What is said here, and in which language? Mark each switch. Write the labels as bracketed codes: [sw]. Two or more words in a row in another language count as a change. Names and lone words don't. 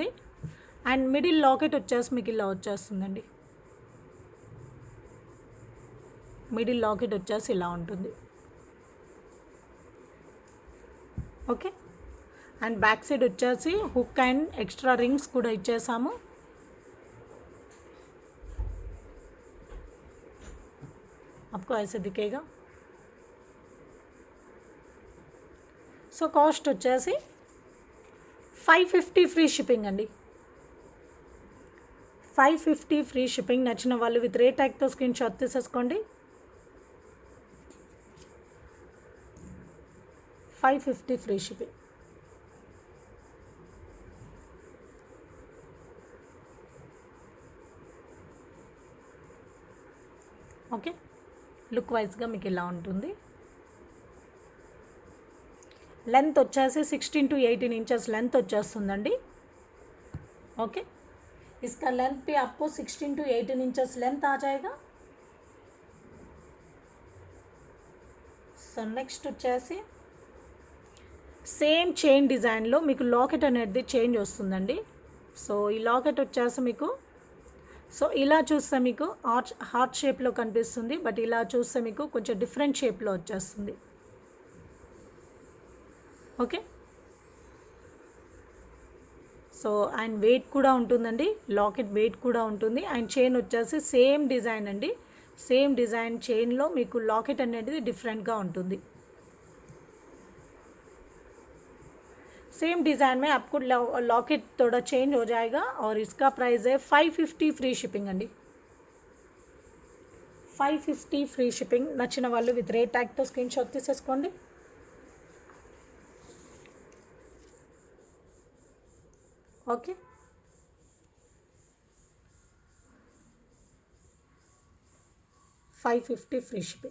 [en] and middle locket [te] వచ్చేసి మీకు ఇలా వచ్చేస్తుందండి. [en] middle locket [te] వచ్చేసి ఇలా ఉంటుంది. [en] okay, and back side [te] వచ్చేసి [en] hook and extra rings [te] కూడా ఇచ్చేసాము. [hi] आपको ऐसे दिखेगा. [en] so cost [te] వచ్చేసి 550 [en] free shipping [te] అండి. [en] 550 free shipping. [te] నచ్చిన వాళ్ళు [en] with rate tag screen shot [te] తీసేసుకోండి. [en] 550 free shipping. okay, look wise [te] మీకు ఇలా ఉంటుంది. లెంత్ వచ్చేసి [en] 16 to 18 inches length [te] వచ్చేస్తుందండి. [hi] ओके, इसका लेंथ भी आपको [en] 16 to 18 inches length [hi] आ जाएगा. [en] so next [te] వచ్చేసి [en] same chain design [te] మీకు లాకెట్ అనేది చేంజ్ వస్తుందండి. సో ఈ లాకెట్ వచ్చేసి మీకు సో ఇలా చూస్తే మీకు [en] heart shape [te] కనిపిస్తుంది. బట్ ఇలా చూస్తే మీకు కొంచెం [en] different shape [te] వచ్చేస్తుంది. [en] okay, so and weight [te] కూడా ఉంటుందండి, [en] locket weight [te] కూడా ఉంటుంది. [en] and chain [te] వచ్చేసి [en] same design [te] అండి, [en] same design chain [te] మీకు లాకెట్ అనేది డిఫరెంట్గా ఉంటుంది. [en] same design [hi] में आपको लॉकेट थोड़ा चेंज हो जाएगा और इसका प्राइस है 550 [en] free shipping [hi] अंडी. [en] 550 free shipping. [te] నచ్చిన వాళ్ళు విత్ రేట్ ట్యాగ్తో స్క్రీన్ షాట్ తీసేసుకోండి. [en] okay, $550 free shipping.